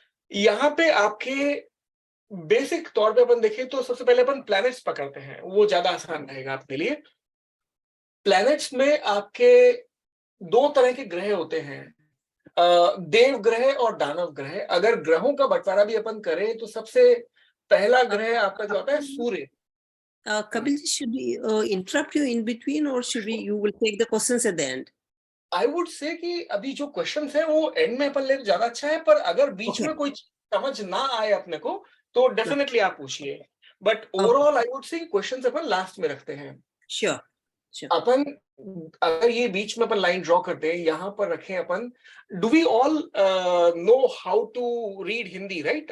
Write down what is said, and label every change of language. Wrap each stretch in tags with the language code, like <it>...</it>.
<hi>यहाँ पे आपके बेसिक तौर पे अपन देखें तो सबसे पहले अपन प्लैनेट्स पकड़ते हैं, वो ज्यादा आसान रहेगा आपके लिए। प्लैनेट्स में आपके 2 तरह के ग्रह होते हैं, देव ग्रह और दानव ग्रह। अगर ग्रहों का बंटवारा भी अपन करें तो सबसे पहला ग्रह आपका जो आता है सूर्य।</hi> <en>Kapil, should we interrupt you in between, or should we? You will take the questions at the end.</en> <hi>I would say कि अभी जो क्वेश्चंस है वो एंड में अपन ले तो ज्यादा अच्छा है, पर अगर बीच में कोई समझ ना आए अपने को तो डेफिनेटली आप पूछिए।</hi> <en>But overall I would say questions अपन last में रखते हैं। Sure.</en> <hi>अपन अगर ये बीच में अपन लाइन ड्रॉ करते हैं, यहाँ पर रखें अपन, do we all know how to read Hindi, right?</hi>